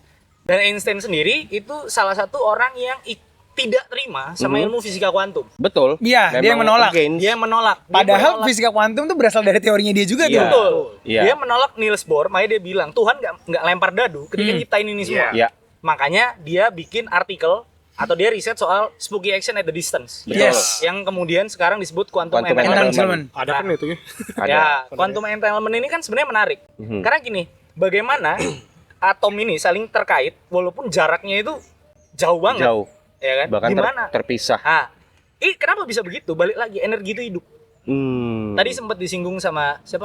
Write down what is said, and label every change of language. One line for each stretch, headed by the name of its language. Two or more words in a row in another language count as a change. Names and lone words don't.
Indonesian: Dan Einstein sendiri itu salah satu orang yang tidak terima sama ilmu fisika kuantum. Betul. Iya, dia yang Memang menolak. against. Dia menolak. Dia Padahal menolak. fisika kuantum tuh berasal dari teorinya dia juga Iya. tuh. Betul. Iya. Dia menolak Niels Bohr, makanya dia bilang Tuhan nggak lempar dadu ketika nyiptain ini semua. Iya. Makanya dia bikin artikel atau dia riset soal
English: spooky action at the distance.
Indonesian: Betul. Yes. Yang kemudian sekarang disebut quantum Quantum entanglement. Entanglement. Ada kan itu ya? Ada. Ya,
English: quantum entanglement
Indonesian: ini kan sebenarnya menarik. Karena gini, bagaimana atom ini saling terkait walaupun jaraknya itu jauh banget. Jauh. Ya kan? Bahkan Gimana? terpisah. Kenapa bisa begitu? Balik lagi, energi itu hidup. Tadi sempat disinggung sama siapa?